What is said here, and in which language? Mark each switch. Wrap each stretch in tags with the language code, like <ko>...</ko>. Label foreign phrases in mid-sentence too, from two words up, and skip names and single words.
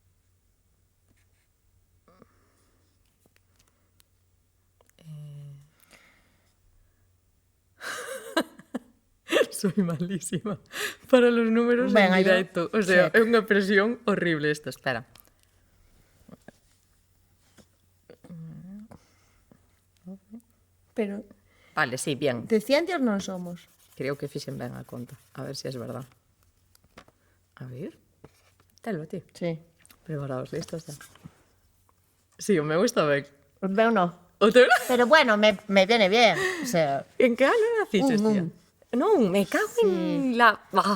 <es>Soy malísima para los números Venga, en yo- directo. O sea, check. es una presión horrible esto. Espera. Pero Vale, sí, bien.</es> <gl>de ciencias non somos. Creo que fixen ben a conta.</gl> <es>A ver si es verdad. A ver. Telo, tío. Sí. Preparados, listos, ya.</es> <gl>Sí, o meu está ben.</gl> <es>Veo no.</es> <gl>O teu...</gl> <es>Pero bueno, me viene bien. O sea,</es> <gl>En que ano naciches, tía? Non,</gl> <es>me cago en la...</es> <gl>Ah.</gl>